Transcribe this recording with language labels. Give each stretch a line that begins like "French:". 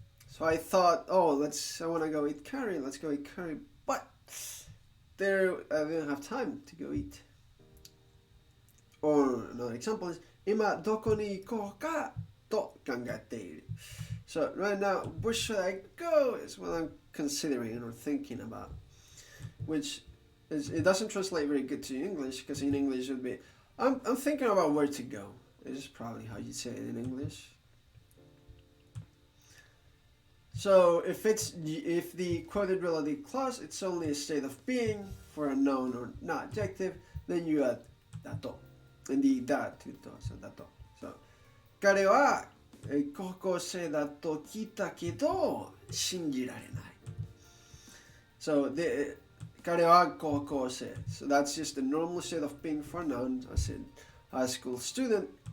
English: So I thought, oh, I wanna go eat curry. Let's go eat curry. But I didn't have time to go eat. Or another example is,
Japanese: 今どこに行こうかと考えている.
English: So right now, where should I go is what I'm considering or thinking about. Which it doesn't translate very good to English, because in English it would be, I'm thinking about where to go. This is probably how you say it in English. So if the quoted relative clause, it's only a state of being for a noun or not adjective, then you add だと. And the だ to と, so だと.
Japanese: So 彼は高校生だと聞いたけど信じられない. So 彼は高校生.
English: So that's just the normal state of being for a noun. As in high school student.